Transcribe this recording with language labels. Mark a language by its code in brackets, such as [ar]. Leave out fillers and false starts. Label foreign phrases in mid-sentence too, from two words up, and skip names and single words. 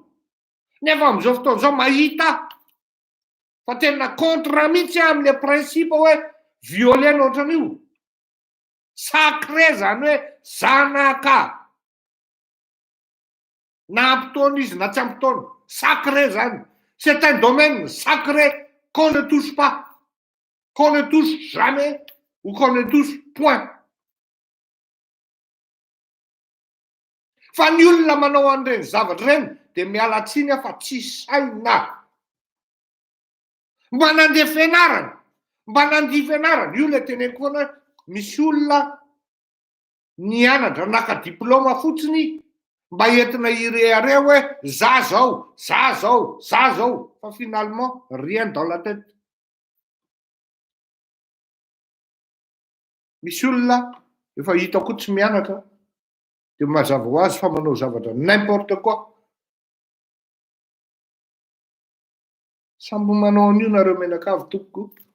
[mg] Nefa amin'izao fotoana zao mahita fa tena contre mihitsy amin'le principe hoe violer ohatran'io. Sacré zany hoe zanaka. Na ampitaona izy na tsy ampitaona, sacré zany. [fr] C'est un domaine sacré qu'on ne touche pas, qu'on ne touche jamais ou qu'on ne touche point. [mg] Fa ny olona manao an'ireny zavatra reny de miala tsiny fa tsy saina. Mba nandeha fianarana, mba nandia fianarana, io le teneniko foana misy olona nianatra naka diplôma fotsiny mba entina irehareo hoe za zao. [fr] Fa finalement rien dans la tête. [mg] Misy olona efa hitako tsy mianatra de mazava ho azy fa manao zavatra [fr] n'importe quoi. [mg] Samby manao an'io nareo menakavy tompoko.